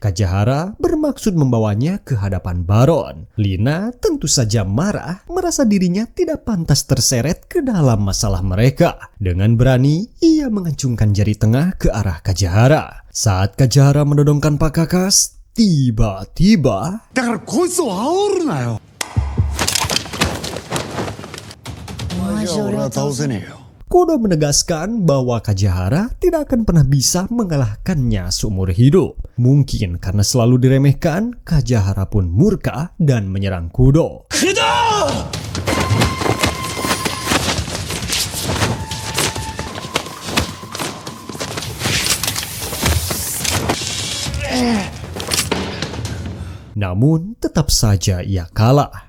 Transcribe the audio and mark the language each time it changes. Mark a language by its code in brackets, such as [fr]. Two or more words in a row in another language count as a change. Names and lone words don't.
[id] Kajahara bermaksud membawanya ke hadapan Baron. Lina tentu saja marah, merasa dirinya tidak pantas terseret ke dalam masalah mereka. Dengan berani, ia mengacungkan jari tengah ke arah Kajahara. Saat Kajahara menodongkan pakakas, tiba-tiba [ja] だからこいつを煽るなよ。お前じゃ俺は倒せねえよ。 [id] Kudo menegaskan bahwa Kajahara tidak akan pernah bisa mengalahkannya seumur hidup. Mungkin karena selalu diremehkan, Kajahara pun murka dan menyerang Kudo. Namun, tetap saja ia kalah.